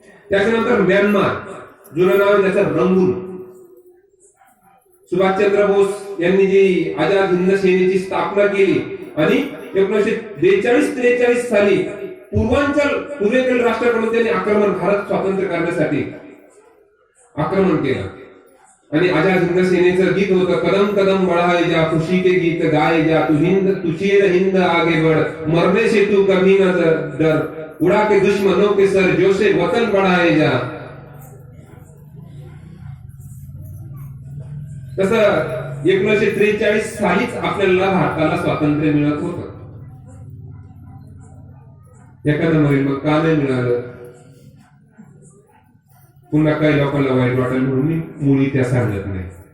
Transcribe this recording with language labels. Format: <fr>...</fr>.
<mr>त्याच्यानंतर म्यानमार, जुनं नाव त्याचं रंगून. सुभाषचंद्र बोस यांनी जी आझाद हिंद सेनेची स्थापना केली आणि 1942-43 साली पूर्वेकडील राष्ट्राकडून त्यांनी भारत स्वातंत्र्य करण्यासाठी आक्रमण केलं. आणि आझाद हिंद सेनेचं गीत होतं,</mr> <hi>कदम कदम बढ़ाए जा, खुशी के गीत गाए जा, तू चीर हिंद आगे बढ़, मरने से तू कभी न डर, उड़ा के दुश्मनों के सर, जो से वतन बढ़ाए जा.</hi> <mr>तसं 1943 सालीच आपल्याला भारताला स्वातंत्र्य मिळत होतं. एखादं म्हणेल मग का नाही मिळालं, पुन्हा काही लोकांना वाईट वाटेल म्हणून मी मुळी त्या सांगत नाही.</mr>